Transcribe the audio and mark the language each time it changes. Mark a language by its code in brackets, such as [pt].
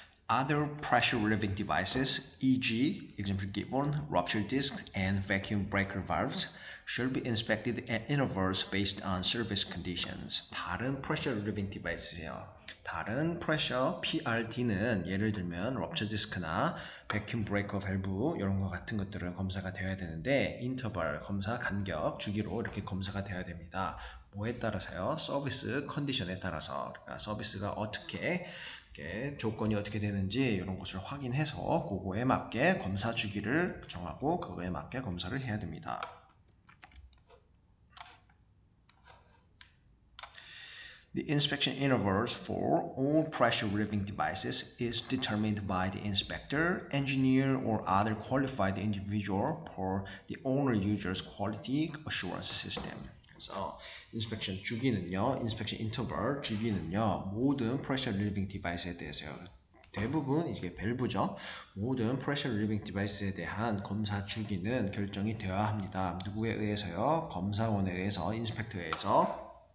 [en] Other pressure relieving devices, e.g., example given, rupture discs and vacuum breaker valves, should be inspected at intervals based on service conditions. [ko] 다른 pressure relieving device예요. 다른 pressure PRD는 예를 들면 rupture disc나 vacuum breaker valve 이런 것 같은 것들은 검사가 되어야 되는데 interval 검사 간격 주기로 이렇게 검사가 되어야 됩니다. 뭐에 따라서요? 서비스 컨디션에 따라서, 그러니까 서비스가 어떻게 조건이 어떻게 되는지 이런 것을 확인해서 그거에 맞게 검사 주기를 정하고 그거에 맞게 검사를 해야 됩니다. [en] The inspection intervals for all pressure relieving devices is determined by the inspector, engineer, or other qualified individual for the owner user's quality assurance system. [ko] 그래서 inspection 주기는요, inspection interval 주기는요, 모든 pressure relieving device에 대해서요. 대부분 이게 밸브죠. 모든 pressure relieving device에 대한 검사 주기는 결정이 되어야 합니다. 누구에 의해서요? 검사원에 의해서, 인스펙터에 의해서.